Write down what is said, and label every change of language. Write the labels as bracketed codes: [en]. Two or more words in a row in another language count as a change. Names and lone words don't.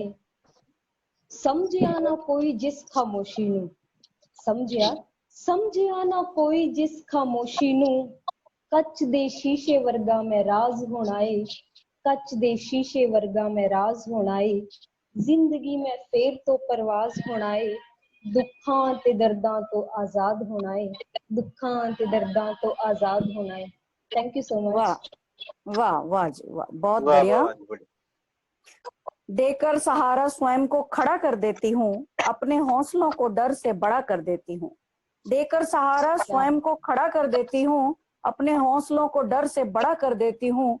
[pa] ਸਮਝਿਆ ਨਾ ਕੋਈ ਜਿਸ ਖ਼ਾਮੋਸ਼ੀ ਨੂੰ, ਸਮਝਿਆ ਨਾ ਕੋਈ ਜਿਸ ਖ਼ਾਮੋਸ਼ੀ ਨੂੰ, ਕੱਚ ਦੇ ਸ਼ੀਸ਼ੇ ਵਰਗਾ ਮੈਂ ਰਾਜ਼ ਹੋਣਾ ਹੈ, ਕੱਚ ਦੇ ਸ਼ੀਸ਼ੇ ਵਰਗਾ ਮੈਂ ਰਾਜ਼ ਹੋਣਾ ਹੈ। ਜ਼ਿੰਦਗੀ ਮੇਂ ਫਿਰ ਤੋ ਪਰਵਾਜ਼ ਹੋਣਾ ਹੈ, ਦੁੱਖਾਂ ਤੇ ਦਰਦਾਂ ਤੋਂ ਆਜ਼ਾਦ ਹੋਣਾ ਹੈ, ਦੁੱਖਾਂ ਤੇ ਦਰਦਾਂ ਤੋਂ ਆਜ਼ਾਦ ਹੋਣਾ ਹੈ। [en] thank you so [hi] वाह [en] मच। [hi] वाह वाह जी वाह, बहुत वाह बढ़िया। वाह वाह, देकर सहारा स्वयं को खड़ा कर देती हूँ, अपने हौसलों को डर से बड़ा कर देती हूँ। देकर सहारा स्वयं को खड़ा कर देती हूँ, अपने हौसलों को डर से बड़ा कर देती हूँ।